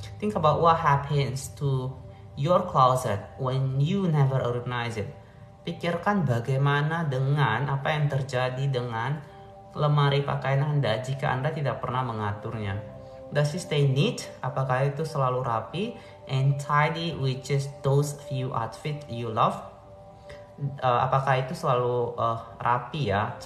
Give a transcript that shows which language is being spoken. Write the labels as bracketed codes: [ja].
[en] Think about what happens to your closet when you never organize it. [id] Pikirkan bagaimana dengan apa yang terjadi dengan lemari pakaian Anda jika Anda tidak pernah mengaturnya. [en] Does it stay neat? [id] Apakah itu selalu rapi? [en] And tidy with just those few outfits you love? [id] Apakah itu selalu rapi ya?